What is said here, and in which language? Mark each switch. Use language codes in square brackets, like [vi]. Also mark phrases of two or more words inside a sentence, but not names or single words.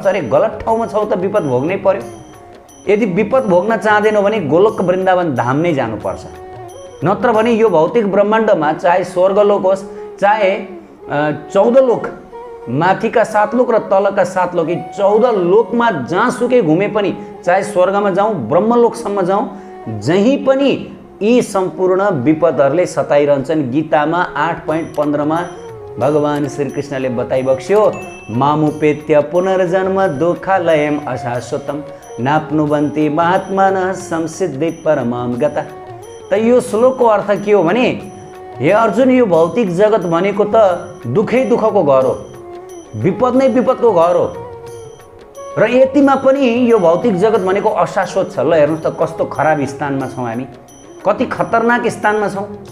[ne] अरे गलत ठाउँमा छौ त विपद भोग्नै पर्यो। यदि विपद भोग्न चाहँदैनौ भने गोलोक वृन्दावन धाम नै जानुपर्छ, नत्र भने यो भौतिक ब्रह्माण्डमा चाहे स्वर्गलोक होस्, चाहे 14 लोक, माथिका 7 लोक र तलका 7 लोक, 14 लोकमा जहाँसुकै घुमे पनि, चाहे स्वर्गमा जाउँ, ब्रह्मलोकसम्म जाउँ, जहीँ पनि यी सम्पूर्ण विपदहरूले सताइरहन्छन्। गीतामा 8.15 मा भगवान श्रीकृष्णले बताइबक्स्यो, [sa] मामुपेत्य पुनर्जन्म दुःखालयम अशाश्वतम नाप्नुवन्ति महात्मानः संसिद्धि परमां गता। [ne] त यो श्लोकको अर्थ के हो भने, हे अर्जुन, यो भौतिक जगत भनेको त दुःखै दुःखको घर हो, विपद नै विपदको घर हो र यतिमा पनि यो भौतिक जगत भनेको अशाश्वत छ। ल हेर्नुहोस् त कस्तो खराब स्थानमा छौँ हामी, कति खतरनाक स्थानमा छौँ।